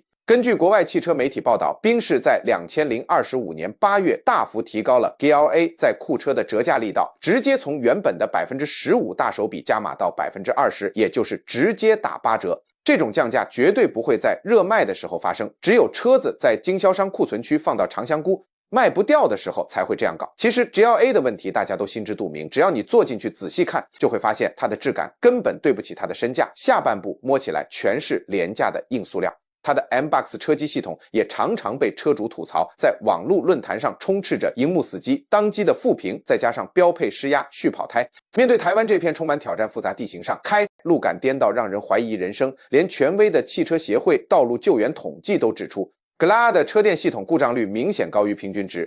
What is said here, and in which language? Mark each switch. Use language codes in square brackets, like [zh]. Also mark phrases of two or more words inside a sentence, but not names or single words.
[zh] 根據國外汽車媒體報道，賓士在2025年8月大幅提高了 GLA 在庫車的折價力道，直接從原本的15%大手筆加碼到20%，也就是直接打8折。這種降價絕對不會在熱賣的時候發生，只有車子在經銷商庫存區放到長香菇賣不掉的時候才會這樣搞。其實 GLA 的問題大家都心知肚明，只要你坐進去仔細看，就會發現它的質感根本對不起它的身價，下半部摸起來全是廉價的硬塑料。它的 MBUX 車機系統也常常被車主吐槽，在網絡論壇上充斥着熒幕死機、當機的負評，再加上標配施壓續跑胎。面對台灣這片充滿挑戰複雜地形上，開路感顛倒，讓人懷疑人生。連權威的汽車協會道路救援統計都指出，Glao的車電系統故障率明顯高於平均值。